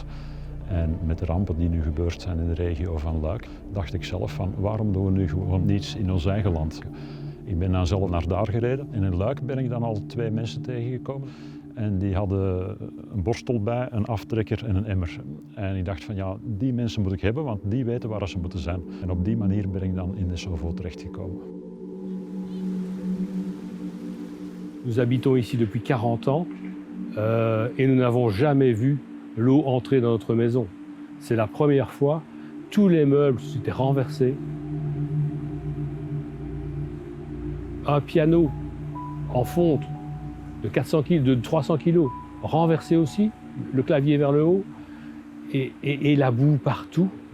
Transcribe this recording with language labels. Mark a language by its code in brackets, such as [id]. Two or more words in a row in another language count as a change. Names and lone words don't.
[nl] En met de rampen die nu gebeurd zijn in de regio van Luik, dacht ik zelf van waarom doen we nu gewoon niets in ons eigen land. Ik ben dan zelf naar daar gereden en in Luik ben ik dan al 2 mensen tegengekomen. En die hadden een borstel bij, een aftrekker en een emmer. En ik dacht van ja, die mensen moet ik hebben, want die weten waar ze moeten zijn. En op die manier ben ik dan in de Sauveau terechtgekomen. [fr] Nous habitons ici depuis 40 ans et nous n'avons jamais vu l'eau entrer dans notre maison. C'est la première fois, tous les meubles s'étaient renversés. Un piano en fonte de 400 kg, de 300 kg, renversé aussi, le clavier vers le haut, et la boue partout.